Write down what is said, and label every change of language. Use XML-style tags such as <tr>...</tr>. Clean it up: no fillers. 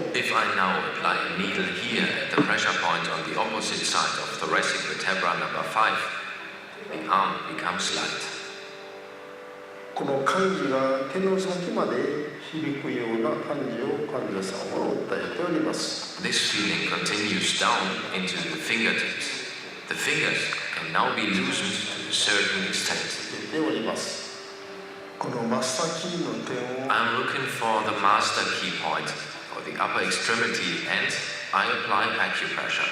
<en>If I now apply a needle here at the pressure point on the opposite side of thoracic vertebra number 5, the arm becomes light.</en> <ja>この感じが手の先まで響くような感じを患者さんは訴えております。</ja> <en>This feeling continues down into the fingertips. The fingers can now be loosened to a certain extent.</en> <ja>出ております。この真っ先の点を</ja> <en>I'm looking for the master key point for the upper extremity and I apply acupressure.</en>